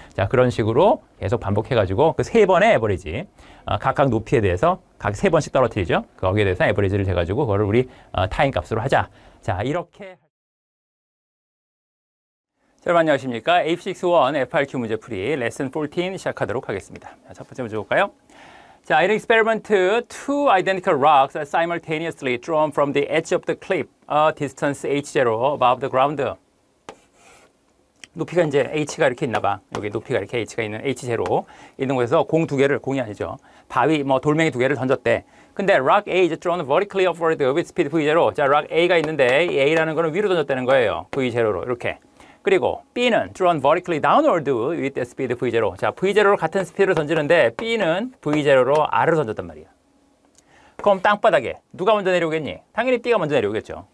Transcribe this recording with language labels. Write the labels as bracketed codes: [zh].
[ko] 자, 그런 식으로 계속 반복해가지고 그 3번의 에버리지. 각각 높이에 대해서 각 3번씩 떨어뜨리죠. 거기에 대해서 에버리지를 재가지고 그거를 우리 타임 값으로 하자. 자, 이렇게. 여러분 안녕하십니까? AP61 FRQ 문제 풀이 레슨 14 시작하도록 하겠습니다. 자, 첫 번째 문제 볼까요? [en] 자, in experiment, two identical rocks are simultaneously drawn from the edge of the cliff, a distance h0 above the ground. [ko] 높이가 이제 h가 이렇게 있나 봐. 여기 높이가 이렇게 h가 있는 h0 있는 곳에서 공이 아니죠. 바위, 돌멩이 2개를 던졌대. 근데 [en] rock A is drawn vertically upward with speed v0. [ko] 자, rock A가 있는데 이 A라는 거는 위로 던졌다는 거예요. v0로 이렇게. 그리고 B는 [en] drawn vertically downward with the speed V0. [ko] 자, V0로 같은 스피드로 던지는데 B는 V0로 아래로 던졌단 말이야. 그럼 땅바닥에 누가 먼저 내려오겠니? 당연히 B가 먼저 내려오겠죠.